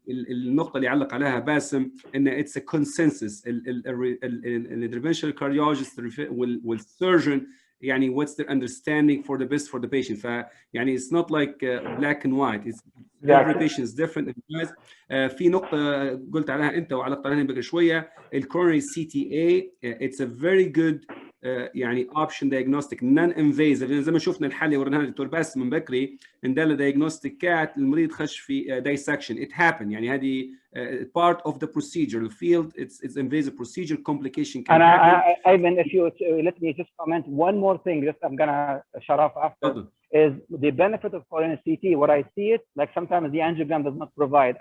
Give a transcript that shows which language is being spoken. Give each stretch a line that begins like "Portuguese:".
Arabic: النقطة اللي علق عليها باسم إن
English: it's a consensus interventional cardiologist والsurgeon يعني what's their understanding for the best for the patient. فيعني it's not like black and white. It's every patient is different.
Arabic: في نقطة قلت عليها أنت وعلقت عليها بقى شوية الcoronary CTA
English: it's a very good
Arabic: يعني
English: option diagnostic non-invasive.
Arabic: زي ما شفنا الحالة اللي ورناها الدكتور باسم من بكري نداله diagnostic كات المريض خش في dissection.
English: It happened يعني هذه part of the procedure. The field it's invasive procedure complication can happen. Ivan, if you let me just comment one more thing, just I'm gonna shut off after. Is the benefit of coronary CT, what I see it, like sometimes the angiogram does not provide.